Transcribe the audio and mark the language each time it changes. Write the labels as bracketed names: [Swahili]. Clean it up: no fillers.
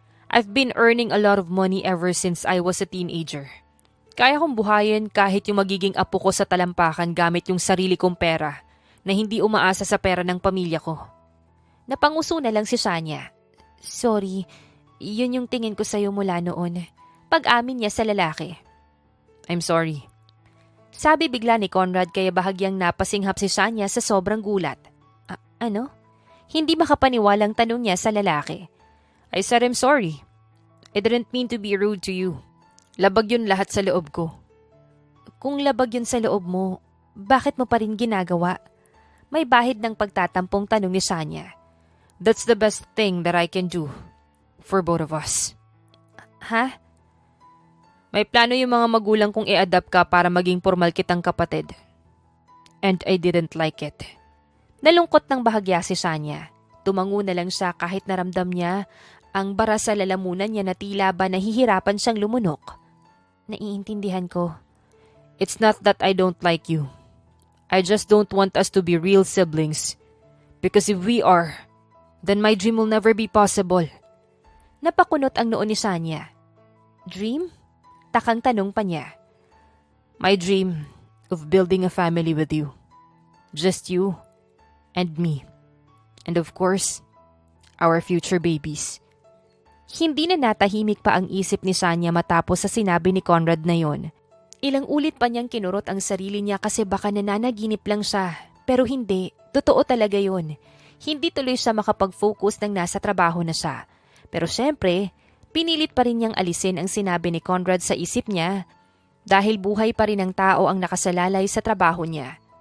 [English] I've been earning a lot of money ever since I was a teenager. [Filipino] Kaya kong buhayin kahit yung magiging apo ko sa talampakan gamit yung sarili kong pera na hindi umaasa sa pera ng pamilya ko. Napanguso na lang si Shania. Sorry, yun yung tingin ko sa'yo mula noon. Pag-amin niya sa lalaki. [English] I'm sorry. [Filipino] Sabi bigla ni Conrad kaya bahagyang napasinghap si Shania sa sobrang gulat. Ano? Hindi makapaniwalang tanong niya sa lalaki. [English] I said I'm sorry. I didn't mean to be rude to you. [Filipino] Labag yun lahat sa loob ko. Kung labag yun sa loob mo, bakit mo pa rin ginagawa? May bahid ng pagtatampong tanong ni Shania. [English] That's the best thing that I can do for both of us. [Filipino] Ha? May plano yung mga magulang kong i-adapt ka para maging formal kitang kapatid. [English] And I didn't like it. [Filipino] Nalungkot ng bahagya si Shania. Tumango na lang siya kahit naramdam niya ang bara sa lalamunan niya na tila ba nahihirapan siyang lumunok. Naiintindihan ko. [English] It's not that I don't like you. I just don't want us to be real siblings. Because if we are, then my dream will never be possible. [Filipino] Napakunot ang noo ni Shania. Dream? Takang tanong pa niya. [English] My dream of building a family with you. Just you and me. And of course, our future babies. [Filipino] Hindi na natahimik pa ang isip ni Shania matapos sa sinabi ni Conrad na yon. Ilang ulit pa niyang kinurot ang sarili niya kasi baka nananaginip lang siya. Pero hindi, totoo talaga yon. Hindi tuloy siya makapag-focus nang nasa trabaho na siya. Pero syempre, pinilit pa rin niyang alisin ang sinabi ni Conrad sa isip niya dahil buhay pa rin ang tao ang nakasalalay sa trabaho niya.